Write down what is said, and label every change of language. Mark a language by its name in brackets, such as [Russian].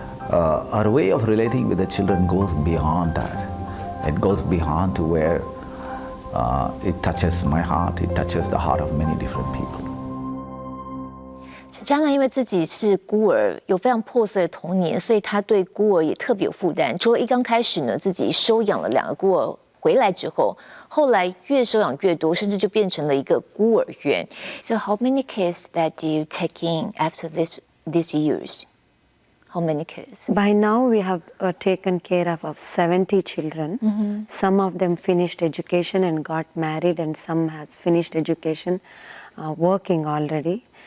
[English] Our way of relating with the children goes beyond that. It goes beyond to where it touches my heart, it touches the heart of many different people. [Chinese] 贾娜因为自己是孤儿，有非常破碎的童年，所以她对孤儿也特别有负担。除了一刚开始呢，自己收养了2个孤儿。回来之后，后来越收养越多，甚至就变成了一个孤儿院。 [English] So how many kids that you take in after these years? How many kids? By now we have taken care of 70 children. Some of them finished education and got married, and some has finished education, working already.